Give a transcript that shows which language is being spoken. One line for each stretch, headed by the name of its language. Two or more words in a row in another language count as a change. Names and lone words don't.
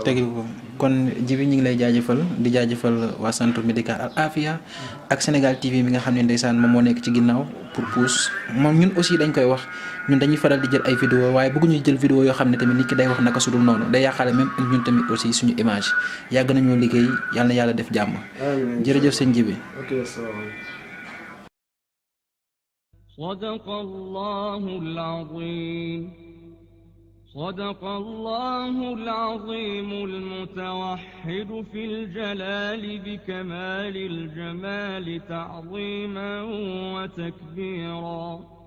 Wolof: tegi ko kon Djiby ñu ngi lay jaajëfal di jaajëfal waa
French: centre médical
Wolof: Al Afia ak Sénégal TV mi nga xam ne ndeysaan moom moo nekk ci ginnaaw
French: pour pousse
Wolof: moom ñun aussi dañ koy wax ñun dañuy faral di jël ay vidéo waaye bëgguñu jël vidéo yoo xam ne tamit nit ki day wax naka sudul noonu day yàqaale même ñun tamit aussi suñu image yàgg nañoo liggéey yàlla na yàlla def jàmm jërëjëf sëñ Djiby
Arabic: صدق الله العظيم صدق الله العظيم المتوحد في الجلال بكمال الجمال تعظيما وتكبيرا